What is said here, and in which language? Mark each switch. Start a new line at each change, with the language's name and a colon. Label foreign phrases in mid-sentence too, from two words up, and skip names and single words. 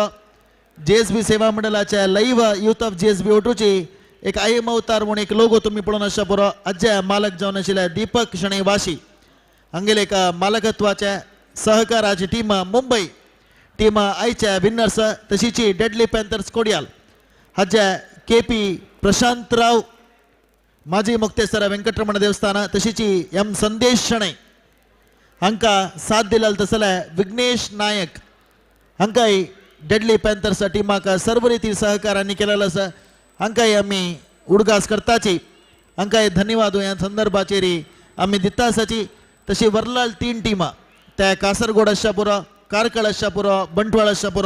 Konkani: JSB सेवा मंडळाच्या
English: live youth of
Konkani: JSB ओटूची एक ऐम अवतार म्हणून एक लोगो तुम्ही पळोवन आसा पुरो. अजय मालक जावन आशिल्ले दीपक शणे वाशी हांगेले एक मालकत्वाचे सहकाराची टीम मुंबई टीम आयच्या विनर्स तशीच डेडली पॅन्थर्स कोडियाल हाचे KP प्रशांतराव ಮಾಜಿ ಮುಕ್ತೇಶ್ವರ ವೆಂಕಟರಮಣ ದೇವಸ್ಥಾನ ತशीची ಎಂ ಸಂದೇಶ್ ಶಣೈ हांका साथ दिला तसले विघ्नेश नायक हांकाय डेडली पॅन्थर्स टिमाक सर्व रिती सहकारांनी केलेलो आसा हांकाय आमी उडगास करताची हांकाय धन्यवाद ह्या संदर्भाचेर आमी दिता आसाची तशी वर्लाल 3 टिमां त्या कासरगोड आसच्या पुरो कारकळ आसच्या पुरो बंटवाळ आसच्या पुरो